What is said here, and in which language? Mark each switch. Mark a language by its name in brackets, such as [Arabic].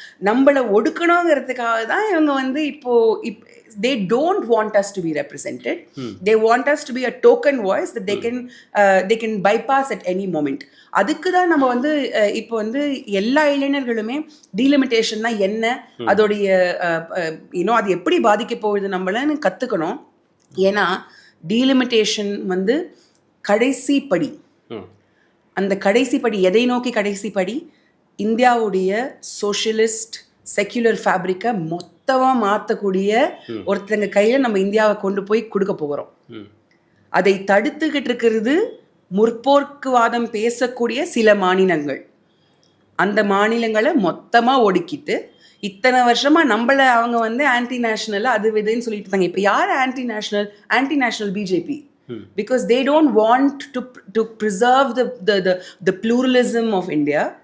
[Tamil] நம்மளை ஒடுக்கணுங்கிறதுக்காக தான் இவங்க வந்து இப்போ [English] they don't want us to be represented. They want us to be a token voice that they can bypass at any moment. [Tamil] அதுக்கு தான் நம்ம வந்து இப்போ வந்து எல்லா இளைஞர்களுமே டீலிமிட்டேஷன்னா என்ன, அதோடைய அது எப்படி பாதிக்க போகுது நம்மளன்னு கற்றுக்கணும். ஏன்னா டீலிமிட்டேஷன் வந்து கடைசி படி. அந்த கடைசி படி எதை நோக்கி கடைசி படி? இந்தியாவுடைய சோஷியலிஸ்ட் செக்யுலர் ஃபேப்ரிக்கை மொத்தமாக மாற்றக்கூடிய ஒருத்தங்க கையில் நம்ம இந்தியாவை கொண்டு போய் கொடுக்க போகிறோம். அதை தடுத்துக்கிட்டு இருக்கிறது முற்போக்குவாதம் பேசக்கூடிய சில மாநிலங்கள். அந்த மாநிலங்களை மொத்தமாக ஒடுக்கிட்டு இத்தனை வருஷமாக நம்மளை அவங்க வந்து ஆன்டி நேஷனல் அது இதுன்னு சொல்லிட்டு இருந்தாங்க. இப்போ யார் anti national BJP. [English] Because they don't want to preserve the pluralism of India.